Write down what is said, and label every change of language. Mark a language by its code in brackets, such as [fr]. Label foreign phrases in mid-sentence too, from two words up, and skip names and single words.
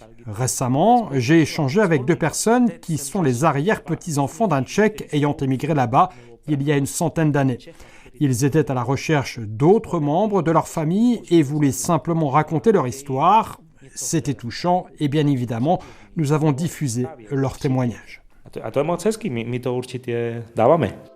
[fr] Récemment, j'ai échangé avec 2 personnes qui sont les arrière-petits-enfants d'un Tchèque ayant émigré là-bas il y a une centaine d'années. Ils étaient à la recherche d'autres membres de leur famille et voulaient simplement raconter leur histoire. C'était touchant et bien évidemment, nous avons diffusé leurs témoignages. [cs] A to je moc hezký, my to určitě dáváme.